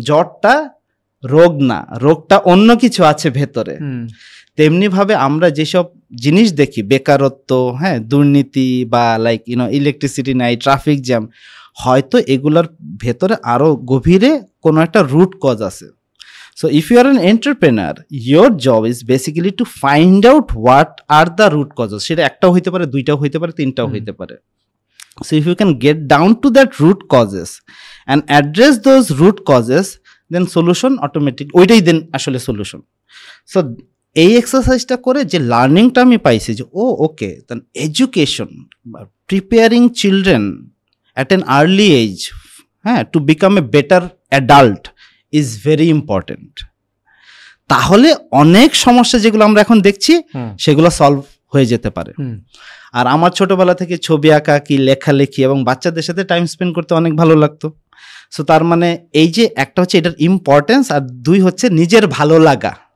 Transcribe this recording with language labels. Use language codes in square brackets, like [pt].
[bn] জ্বরটা রোগ না, রোগটা অন্য কিছু আছে ভেতরে। তেমনিভাবে আমরা যেসব জিনিস দেখি, বেকারত্ব, হ্যাঁ, দুর্নীতি, বা লাইক ইলেকট্রিসিটি নাই, ট্রাফিক জ্যাম, হয়তো এগুলোর ভেতরে আরও গভীরে কোনো একটা রুট কজ আছে। [en] So if you are an entrepreneur, your job is basically to find out what are the root causes. [bn] সেটা একটাও হইতে পারে, দুইটাও হইতে পারে, তিনটাও হইতে পারে। [en] So if you can get down to that root causes and address those root causes, then solution automatic, [bn] ওইটাই দেন আসলে [en] solution. So [bn] এই এক্সারসাইজটা করে যে লার্নিংটা আমি পাইছি, যে ওকে, [en] then education, preparing children at an early age, হ্যাঁ, to become a better adult is very important. [bn] তাহলে অনেক সমস্যা যেগুলো আমরা এখন দেখছি সেগুলো সলভ হয়ে যেতে পারে। আর আমার ছোটবেলা থেকে ছবি আঁকা, কি লেখালেখি এবং বাচ্চাদের সাথে টাইম স্পেন্ড করতে অনেক ভালো লাগতো। সো তার মানে এই যে একটা হচ্ছে এটার ইম্পর্টেন্স, আর দুই হচ্ছে নিজের ভালো লাগা।